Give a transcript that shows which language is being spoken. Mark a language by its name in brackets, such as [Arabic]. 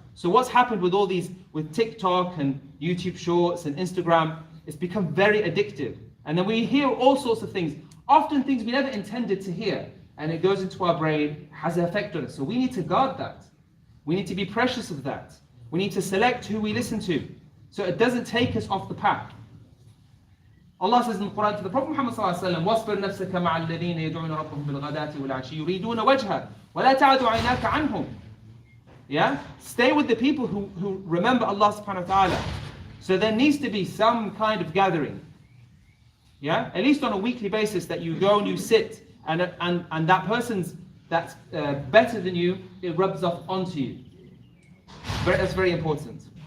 [English] So what's happened with all these, with TikTok and YouTube Shorts and Instagram, it's become very addictive. And then we hear all sorts of things. Often things we never intended to hear, and it goes into our brain, has an effect on us. So we need to guard that. We need to be precious of that. We need to select who we listen to, so it doesn't take us off the path. Allah says in the Quran to the Prophet Muhammad ﷺ, [Arabic] وَاصْبِرْ نَفْسَكَ مَعَ الَّذِينَ يَدْعُونَ رَبَّهُمْ بِالْغَدَاةِ وَالْعَشِيِّ يُرِيدُونَ وَجْهَهُ وَلَا تَعْدُ عَيْنَاكَ عَنْهُمْ. [English] Yeah? Stay with the people who remember Allah subhanahu wa ta'ala. So there needs to be some kind of gathering. Yeah, at least on a weekly basis, that you go and you sit, and that person's that's better than you, it rubs off onto you. That's very important.